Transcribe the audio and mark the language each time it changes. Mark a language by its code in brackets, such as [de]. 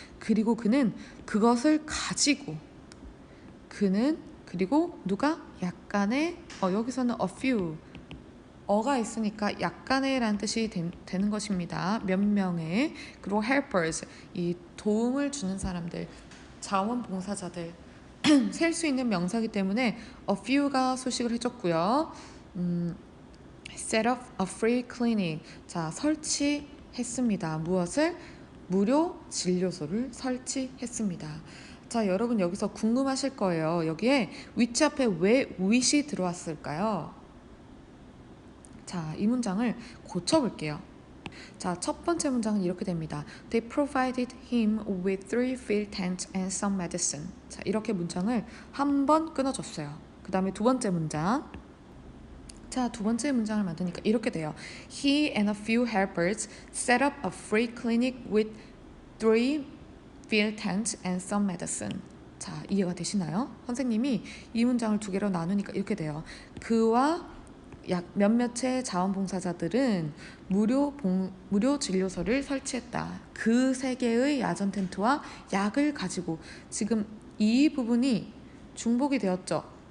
[ko] 그리고 그는 그것을 가지고 그리고 누가 약간의 여기서는 a few 어가 있으니까 약간의 라는 뜻이 되는 것입니다. 몇 명의 그리고 helpers 이 도움을 주는 사람들 자원봉사자들 셀 수 있는 명사이기 때문에 a few가 소식을 해줬고요. [en] set up a free clinic [ko] 자 설치했습니다. 무엇을? 무료 진료소를 설치했습니다. 자, 여러분 여기서 궁금하실 거예요. 여기에 which 앞에 왜 with이 들어왔을까요? 자, 이 문장을 고쳐볼게요. 자, 첫 번째 문장은 이렇게 됩니다. [en] They provided him with 3 field tents and some medicine. [ko] 자, 이렇게 문장을 한 번 끊어줬어요. 그 다음에 두 번째 문장. 자, 두 번째 문장을 만드니까 이렇게 돼요. [en] He and a few helpers set up a free clinic with 3 field tents and some medicine. [ko] 자, 이해가 되시나요? 선생님이 이 문장을 두 개로 나누니까 이렇게 돼요. 그와 약 몇몇의 자원봉사자들은 무료 진료소를 설치했다. 그 3개의 야전 텐트와 약을 가지고 지금 이 부분이 중복이 되었죠.